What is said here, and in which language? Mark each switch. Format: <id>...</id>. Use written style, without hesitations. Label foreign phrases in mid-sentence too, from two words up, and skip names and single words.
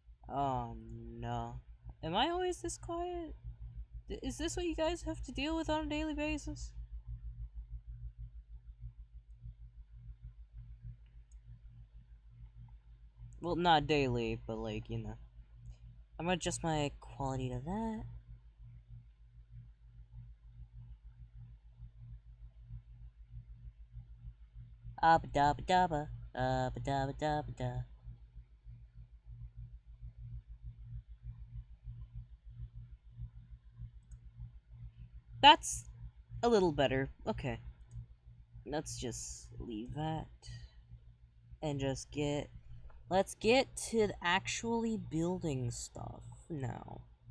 <en>Oh no. Am I always this quiet? Is this what you guys have to deal with on a daily basis? Well, not daily, but like, you know. I'm gonna adjust my quality to that. Abba dabba dabba. Abba dabba dabba da. That's a little better. Okay. Let's just leave that. And just get... Let's get to actually building stuff now.</en>